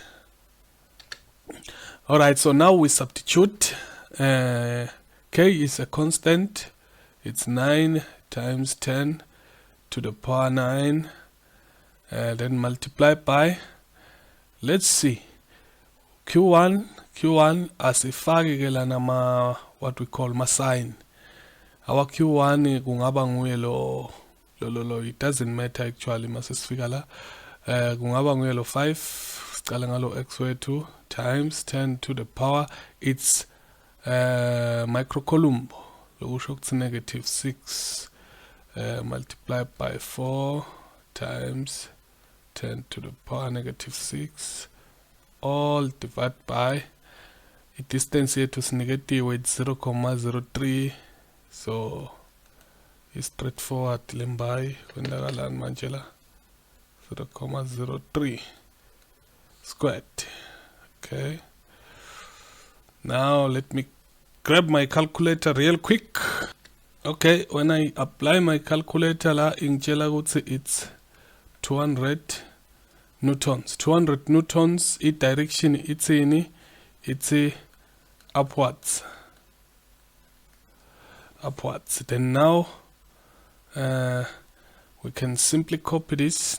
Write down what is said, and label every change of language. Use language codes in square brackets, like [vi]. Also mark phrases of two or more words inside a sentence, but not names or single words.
[en] Alright, so now we substitute. K is a constant, it's 9 times 10 to the power 9, then multiply by, let's see, [zu] q1 asifake ke lana ma [en] what we call [zu] ma sign. Our q1 kungaba nguye lo, [en] it doesn't matter actually [zu] masifika la, kungaba nguye lo [en] 5, [zu] sicala ngalo [en] x wethu times 10 to the power, it's microcoulomb, [zu] lokusho ukuthi [en] negative 6 multiplied by 4 times 10 to the power negative 6 all divided by distance [zu] yethu sinegatiwe [en] 0.03, so it's straightforward [zu] lembayi kwendakalani manje la [en] 0.03 squared. Okay, now let me grab my calculator real quick. Okay, when I apply my calculator [zu] la ingitshela ukuthi [en] it's 200 newtons. 200 newtons, its direction itsini, it's upwards. Then now we can simply copy this.